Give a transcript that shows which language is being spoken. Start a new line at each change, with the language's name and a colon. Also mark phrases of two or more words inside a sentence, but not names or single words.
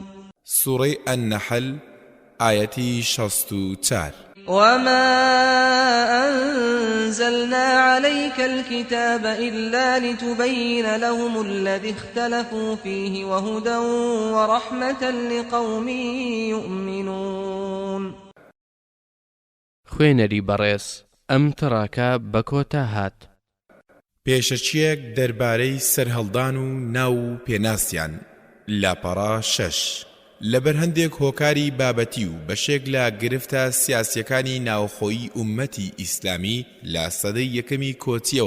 Arabic: سورة النحل آية 64. وما أنزلنا عليك الكتاب إلا لتبين لهم الذي اختلفوا فيه وهدى ورحمة لقوم يؤمنون.
Central Kurdish: خوێنەری بەڕێز، ئەم تڕاکە بە کۆتا هات. پێشەچیەک دەربارەی سەرهەڵدان و ناو و پێناسیان. لاپەڕە 6. لەبەر هەندێک هۆکاری بابەتی و بەشێک لە گرفتە سیاسیەکانی ناوخۆیی ئومەتی ئیسلامی لە سەدەی یەکەمی کۆچیەوە